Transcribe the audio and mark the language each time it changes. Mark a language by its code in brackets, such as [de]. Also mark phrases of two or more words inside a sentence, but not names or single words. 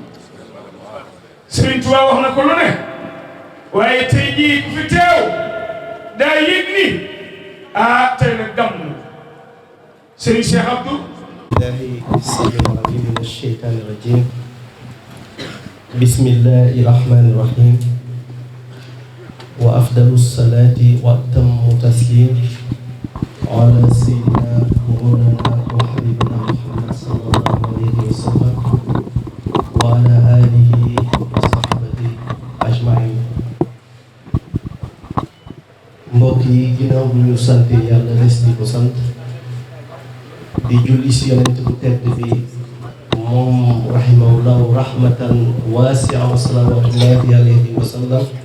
[wo] Serigne Touba wax na ko lu ne waaye tey jii ku fi teew daa yëg ni tey nag gàmm Serigne Cheikh Abdou. [ar] بالله السميع العليم من الشيطان الرجيم بسم الله الرحمن الرحيم وأفضل الصلاة وأتم التسليم على سيدنا ومولانا وحبيبنا محمد صلى الله عليه وسلم وعلى آله وصحبه أجمعين. [wo] mbokk yi ginnaaw bu ñu sant yàlla des di ko sant di julli si yonent bu tedd bi moom [ar] رحمه الله رحمة واسعة وصلوات الله عليه وسلم.